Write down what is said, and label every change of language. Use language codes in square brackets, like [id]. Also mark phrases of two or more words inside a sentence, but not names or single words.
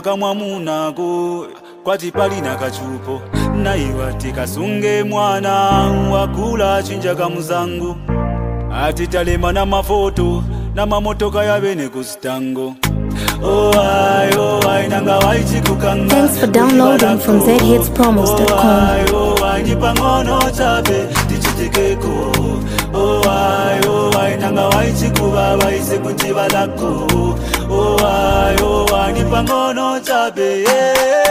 [bem] kamwa munako kwati pali na kachupo na iwati kasunge mwana wakula chinja kamuzangu ati talema na mafoto na mamotoka ya bene kustango oh ay nanga waichi kukanga. [en] Thanks for downloading from zhitspromos.com. [bem] oh ay nipangono chabe tichitikeko oh ay nanga waichi kubaba ise kutibalako oh ay nipangono chabe